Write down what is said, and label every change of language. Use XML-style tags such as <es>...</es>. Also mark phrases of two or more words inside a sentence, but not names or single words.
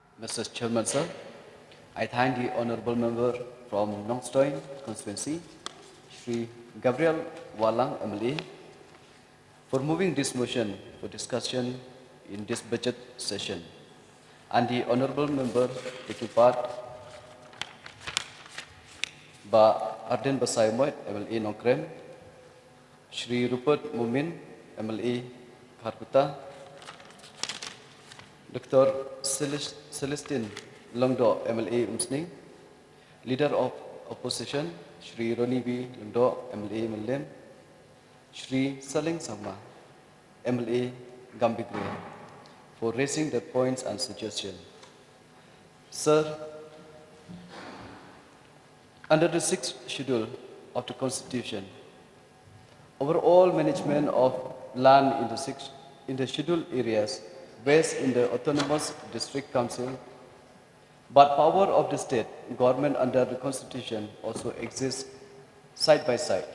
<en>Mr. Chairman, sir, I thank the honorable member from Nongstoin constituency, Shri Gabriel Walang MLA, for moving this motion for discussion in this budget session, and the honorable member taking part, Ba Arden Basaymoit, MLA Nongkrem, Shri Rupert Mumin, MLA Kharkuta, Dr. Celestine Longdo, MLA Umsning, Leader of Opposition, Shri Roni B. Longdo, MLA Malem, Shri Saling Sangma, MLA Gambigre, for raising their points and suggestions. Sir, under the 6th schedule of the Constitution, overall management of land in the scheduled areas based in the Autonomous District Council, but power of the state government under the Constitution also exists side by side.</en>